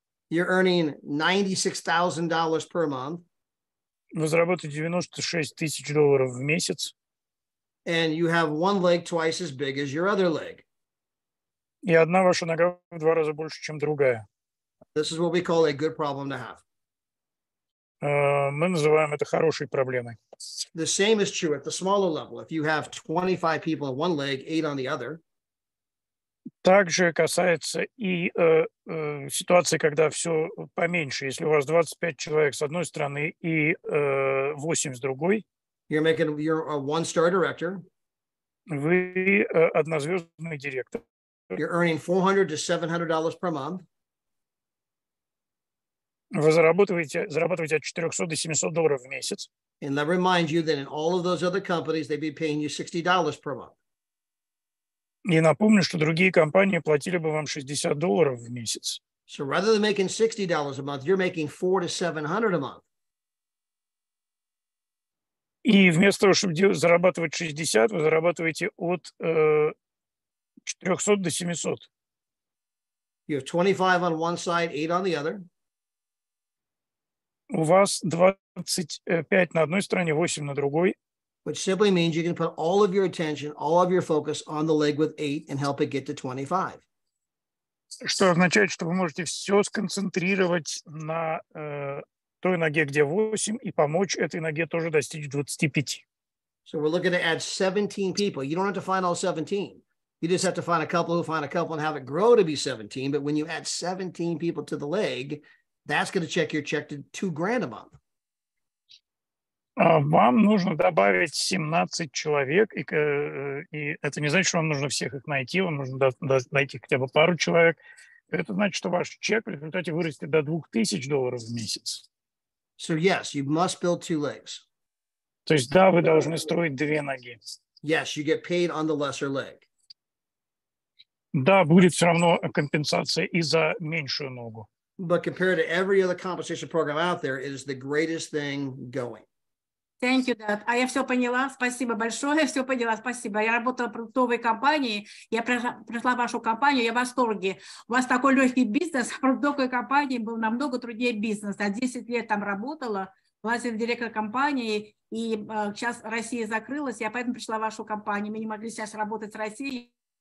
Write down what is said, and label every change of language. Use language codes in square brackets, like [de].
[en] You're earning $96,000 per month. [ru] Вы зарабатываете $96 тысяч в месяц. [en] And you have one leg twice as big as your other leg. [ru] И одна ваша нога в 2 раза больше, чем другая. [en] This is what we call a good problem to have. [ru] Мы называем это хорошей проблемой. [en] The same is true at the smaller level. If you have 25 people on one leg, 8 on the other. [ru] Также касается и ситуации, когда все поменьше. Если у вас 25 человек с одной стороны и 8 с другой, [en] You're a one-star director. [ru] вы однозвездный директор. [en] You're earning $400 to $700 per month. [ru] Вы зарабатываете от $400 до $700 в месяц. [en] And let me remind you that in all of those other companies, they'd be paying you $60 per month. [ru] И напомню, что другие компании платили бы вам $60 в месяц. [en] So rather than making $60 a month, you're making $400 to $700 a month. [ru] И вместо того, чтобы зарабатывать 60, вы зарабатываете от 400 до 700. [en] You have 25 on one side, 8 on the other. [ru] У вас 25 на одной стороне, 8 на другой. [en] Which simply means you can put all of your attention, all of your focus on the leg with 8 and help it get to 25. [ru] Что означает, что вы можете все сконцентрировать на той ноге, где 8, и помочь этой ноге тоже достичь 25. [en] So we're looking to add 17 people. You don't have to find all 17. You just have to find a couple who find a couple and have it grow to be 17. But when you add 17 people to the leg, that's going to check your check to $2,000 a month. [ru] Вам нужно добавить 17 человек, и это не значит, что вам нужно всех их найти, вам нужно найти хотя бы пару человек. Это значит, что ваш чек в результате вырастет до $2,000 в месяц. [en] So yes, you must build 2 legs. [ru] То есть, да, вы должны строить 2 ноги. [en] Yes, you get paid on the lesser leg. [ru] Да, будет все равно компенсация и за меньшую ногу. [en] But compared to every other compensation program out there, it is the greatest thing going. Thank you, Dad. [ru] А я все поняла. Спасибо большое. Я все поняла. Спасибо. Я работала в продуктовой компании. Я пришла в вашу компанию. Я в восторге. У вас такой легкий бизнес. В продуктовой компании был намного труднее бизнес. Я 10 лет там работала. Властный директор компании. И сейчас Россия закрылась. Я поэтому пришла в вашу компанию. Мы не могли сейчас работать с Россией.